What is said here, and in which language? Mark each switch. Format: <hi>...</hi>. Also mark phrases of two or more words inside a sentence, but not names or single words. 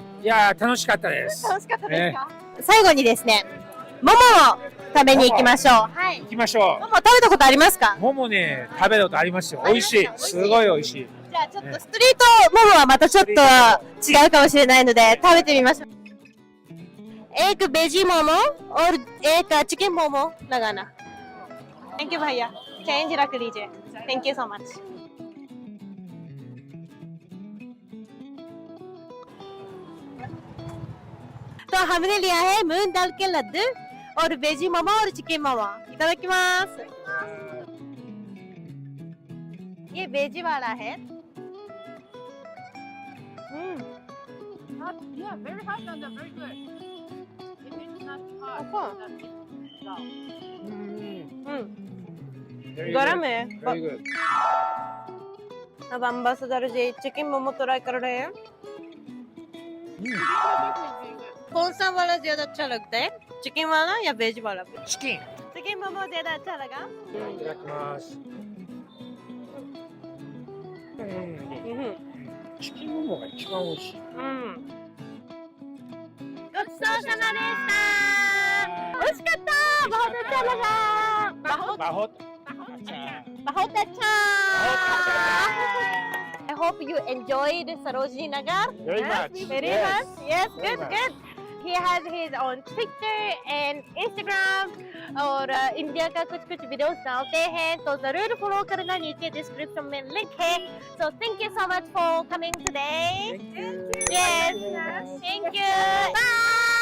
<ja>いやー楽しかったです。楽しかったですか、最後にですね桃を食べに行きましょうはい行きましょ桃食べたことありますかう。桃ね食べたことありますよ。美味しい。すごい美味しい。じゃあちょっとストリート桃はまたちょっと違うかもしれないので食べてみましょう</ja> <hi>एक वेजी मोमो और एक चिकन मोमो लगाना</hi> <en>thank you</en> <hi>भैया चेंज रख लीजिए</hi> <en>thank you so much</en> <hi>तो हमने लिया है मूंग दाल के लड्डू और वेजी मोमो और चिकन मोमो इतादाकिमास ये वेजी वाला है</hi> <en>Yeah, very hot and very good. If it's not hot, Okay. it's dull.</en> <hi>गरम है</hi> <en>Very good.</en> <hi>अब अम्बासडर जी चिकन मोमो ट्राई कर रहे हैं कौन सा वाला ज्यादा अच्छा लगता है चिकन वाला या वेज वाला</hi> <ja>チキン。い</ja> <hi>चिकन मोमो ज्यादा अच्छा लगा</hi> <ja>ただきます。チキンモモが一番美味しい。ごちそうさまでした美味しかった</ja> <hi>बहुत अच्छा लगा बहुत बहुत अच्छा</hi> <en>I hope you enjoyed Sarojini Nagar Very much. very Yes. much yes Very good much. good he has his own Twitter and Instagram</en> <hi>और इंडिया का कुछ कुछ वीडियोस डालते हैं तो जरूर फॉलो करना नीचे डिस्क्रिप्शन में लिंक है</hi> <en>so thank you so much for coming today Thank you. yes Thank you very much. thank you bye</en>